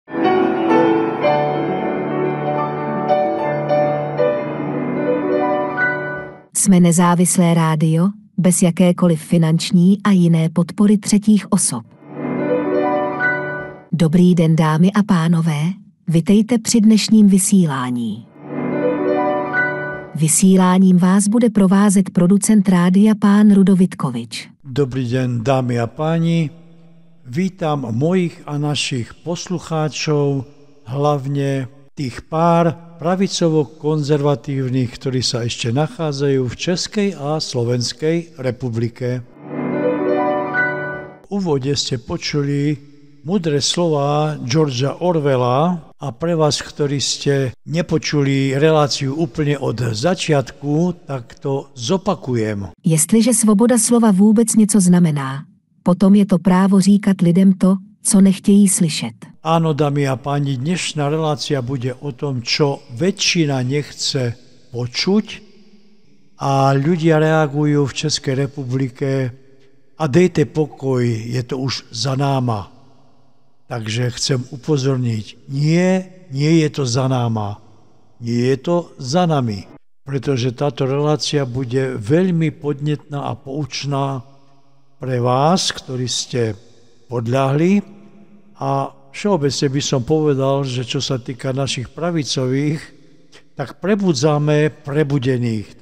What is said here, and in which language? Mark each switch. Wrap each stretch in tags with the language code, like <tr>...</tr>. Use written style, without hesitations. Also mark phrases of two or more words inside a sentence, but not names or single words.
<cs>Jsme nezávislé rádio, bez jakékoliv finanční a jiné podpory třetích osob. Dobrý den, dámy a pánové, vitejte při dnešním vysílání. Vysíláním vás bude provázet producent rádia pán Rudo Vítkovič.</cs> <sk>Dobrý den, dámy a páni, vítam mojich a našich poslucháčov, hlavne tých pár pravicovo-konzervatívnych, ktorí sa ešte nachádzajú v Českej a Slovenskej republike. V úvode ste počuli múdre slova Georgea Orwella a pre vás, ktorí ste nepočuli reláciu úplne od začiatku, tak to zopakujem.</sk> <cs>Jestliže svoboda slova vůbec něco znamená, potom je to právo říkat lidem to, co nechtějí slyšet.</cs> <sk>Áno, dámy a páni, dnešná relácia bude o tom, čo väčšina nechce počuť a ľudia reagujú v Českej republike a</sk> <cs>dejte pokoj, je to už za náma.</cs> <sk>Takže chcem upozorniť, nie je to za náma, nie je to za nami, pretože táto relácia bude veľmi podnetná a poučná pre vás, ktorí ste podľahli, a všeobecne by som povedal, že čo sa týka našich pravicových, tak prebudzame prebudených.</sk>